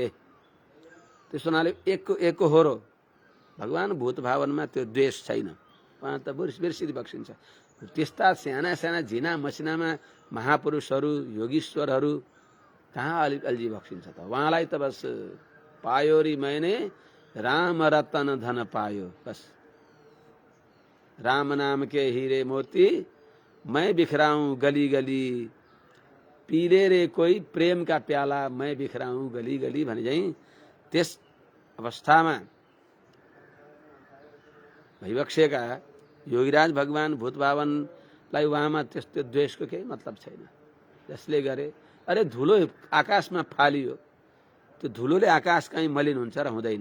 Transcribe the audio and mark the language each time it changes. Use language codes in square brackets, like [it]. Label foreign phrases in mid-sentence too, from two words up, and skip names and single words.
[ne] त्यसो हुनाले एकको होरो भगवान भूत भावनमा त्यो द्वेष छैन, उहाँ त बिर्सिरी बक्सिन्छ। त्यस्ता साना साना झिना मसिनामा महापुरुषहरू योगीश्वरहरू कहाँ अल्झी बक्सिन्छ त। उहाँलाई त बस [hi] पायो री मैंने राम रतन धन पायो, बस राम नाम के हीरे मोती मैं बिखराऊं गली गली, पीले रे कोई प्रेम का प्याला मैं बिखराऊं गली गली [ne] भने चाहिँ त्यस अवस्थामा भइबक्सेका योगीराज भगवान भूत भावनलाई उहाँमा त्यस्तो द्वेषको केही मतलब छैन। जसले गरे अरे धुलो आकाशमा फालियो, त्यो धुलोले आकाश कहीँ मलिन हुन्छ र हुँदैन।